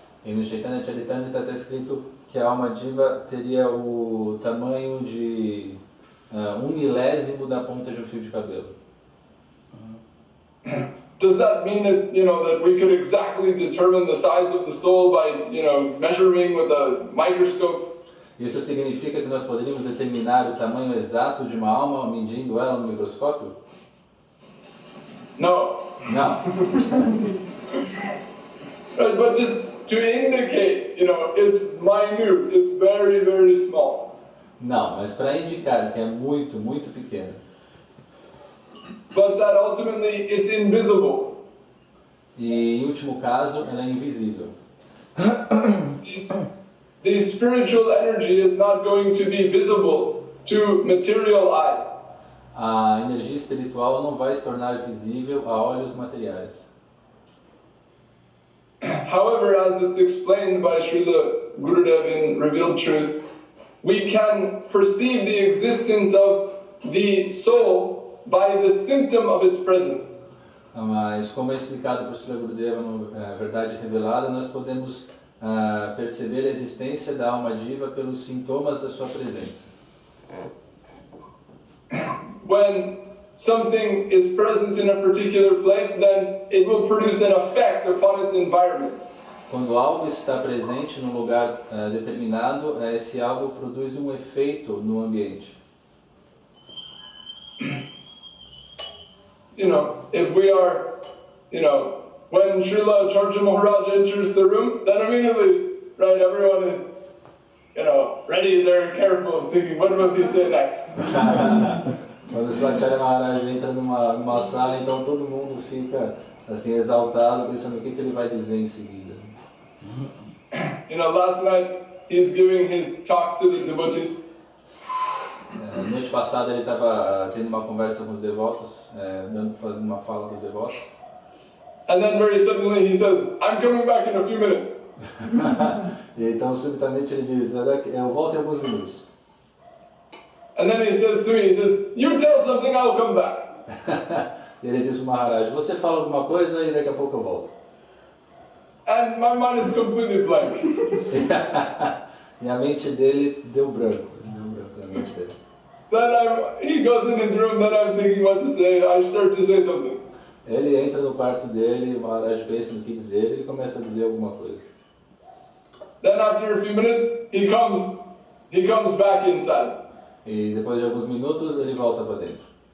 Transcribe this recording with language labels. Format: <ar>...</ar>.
<pt>E no Chaitanya Charitamrita está escrito que a alma diva teria o tamanho de 1/1000º da ponta de um fio de cabelo.</pt> <en>Does that mean that that we could exactly determine the size of the soul by measuring with a microscope?</en> <pt>Isso significa que nós poderíamos determinar o tamanho exato de uma alma medindo ela no microscópio?</pt> <en>No.</en> <pt>Não.</pt> <en>But just to indicate, it's minute, it's very, very small.</en> <pt>Não, mas para indicar que é muito, muito pequeno.</pt> <en>But that ultimately it's invisible.</en> <pt>E em último caso, ela é invisível.</pt> <en>The spiritual energy is not going to be visible to material eyes.</en> <pt>a energia espiritual não vai se tornar visível a olhos materiais.</pt> <en>However, as it's explained by Srila Gurudev in Revealed Truth, we can perceive the existence of the soul by the symptom of its presence.</en> <pt>Mas, como é explicado por Srila Gurudeva no Verdade Revelada, nós podemos perceber a existência da alma diva pelos sintomas da sua presença.</pt> <en>When something is present in a particular place, then it will produce an effect upon its environment.</en> <pt>Quando algo está presente num lugar determinado, esse algo produz um efeito no ambiente.</pt> <en>If we are, when Srila Charja Maharaj enters the room, then immediately, right, everyone is, ready, they're careful, thinking, what will he say next?</en> <pt>Quando o Sripad Maharaj entra numa sala, então todo mundo fica assim exaltado, pensando o que ele vai dizer em seguida.</pt> <en>Last night he's giving his talk to the devotees.</en> <pt>Noite passada ele estava tendo uma conversa com os devotos, fazendo uma fala com os devotos.</pt> <en>And then very suddenly he says, I'm coming back in a few minutes.</en> <pt>E então subitamente ele diz, eu volto em alguns minutos.</pt> <en>And then he says to me, he says, you tell something, I'll come back.</en> <pt>E ele diz para o Maharaj, você fala alguma coisa e daqui a pouco eu volto.</pt> <en>And my mind is completely blank.</en> <pt>E a mente dele deu branco na mente dele.</pt> <en>Then he goes in his room, then I'm thinking what to say, I start to say something.</en> <pt>Ele entra no quarto dele, o Maharaj pensa no que dizer e ele começa a dizer alguma coisa.</pt> <en>Then after a few minutes, he comes back inside.</en> <pt>E depois de alguns minutos ele volta para dentro.</pt>